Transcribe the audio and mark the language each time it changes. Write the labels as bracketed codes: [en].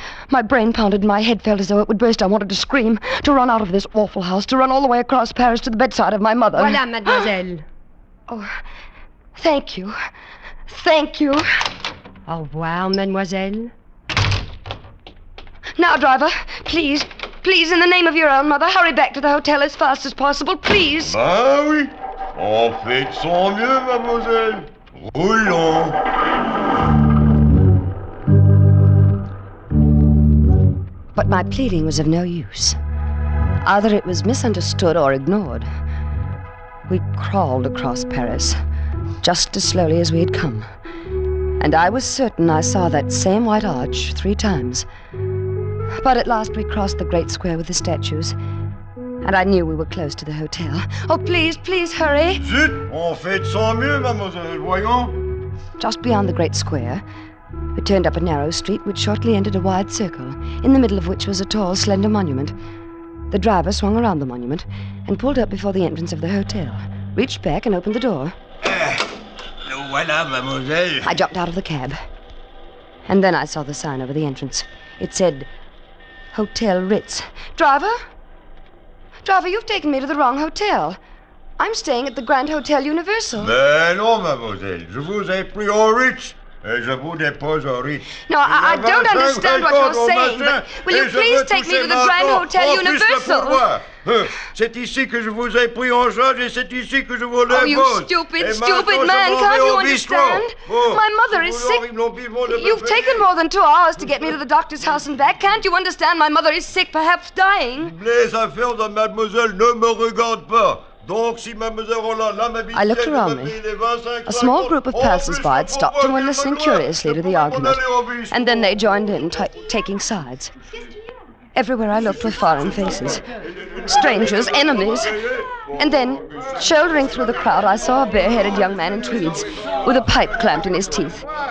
[en] My brain pounded and my head felt as though it would burst. I wanted to scream, to run out of this awful house, to run all the way across Paris to the bedside of my mother. [fr] Voilà, mademoiselle. [en] Oh, thank you. Thank you. [fr] Au revoir, mademoiselle. [en] Now, driver, please, please, in the name of your own mother, hurry back to the hotel as fast as possible, please. [fr] Ben oui, on fait de son mieux, mademoiselle. Roulons. [en] But my pleading was of no use. Either it was misunderstood or ignored. We crawled across Paris, just as slowly as we had come. And I was certain I saw that same white arch 3 times. But at last we crossed the great square with the statues. And I knew we were close to the hotel. Oh, please, please hurry. [fr] Zut, on fait de son mieux, mademoiselle, voyons. [en] Just beyond the great square, we turned up a narrow street which shortly entered a wide circle, in the middle of which was a tall, slender monument. The driver swung around the monument and pulled up before the entrance of the hotel, reached back and opened the door. [fr] Voilà, mademoiselle. [en] I jumped out of the cab. And then I saw the sign over the entrance. It said, Hotel Ritz. Driver? Driver, you've taken me to the wrong hotel. I'm staying at the Grand Hotel Universal. [fr] Mais non, mademoiselle, je vous ai pris au Ritz. Et je vous dépose au Ritz. [en] No, I don't understand what you're saying, but will you please take me to the Grand Hotel Universal? [fr] C'est ici que je vous ai pris en charge et c'est ici que je vous dépose. [en] Oh, you stupid man, can't you understand? My mother is sick. You've taken more than 2 hours to get me to the doctor's house and back. Can't you understand? My mother is sick, perhaps dying. [fr] Les affaires de mademoiselle ne me regardent pas. [en] I looked around me. A small group of passers-by had stopped and were listening curiously to the argument. And then they joined in, taking sides. Everywhere I looked were foreign faces. Strangers, enemies. And then, shouldering through the crowd, I saw a bare-headed young man in tweeds, with a pipe clamped in his teeth.